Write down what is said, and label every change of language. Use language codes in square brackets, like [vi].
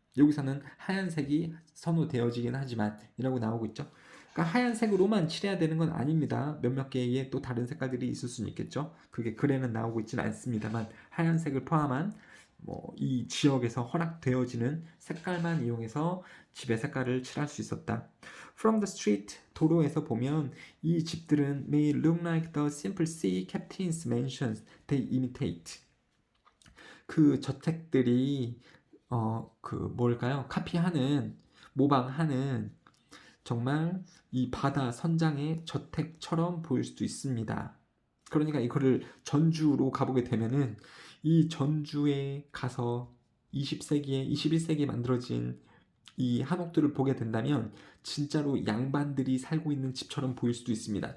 [ko] 여기서는 하얀색이 선호되어지긴 하지만 이라고 나오고 있죠. 그러니까 하얀색으로만 칠해야 되는 건 아닙니다. 몇몇 개의 또 다른 색깔들이 있을 수는 있겠죠. 그게 글에는 나오고 있지는 않습니다만 하얀색을 포함한 이 지역에서 허락되어지는 색깔만 이용해서 집의 색깔을 칠할 수 있었다. [en] From the street, [ko] 도로에서 보면 이 집들은 [en] may look like the simple sea captain's mansions they imitate. [ko] 그 저택들이 뭘까요? 카피하는, 모방하는 정말 이 바다 선장의 저택처럼 보일 수도 있습니다. 그러니까 이거를 전주로 가보게 되면은 이 전주에 가서 20세기에 21세기에 만들어진 이 한옥들을 보게 된다면 진짜로 양반들이 살고 있는 집처럼 보일 수도 있습니다.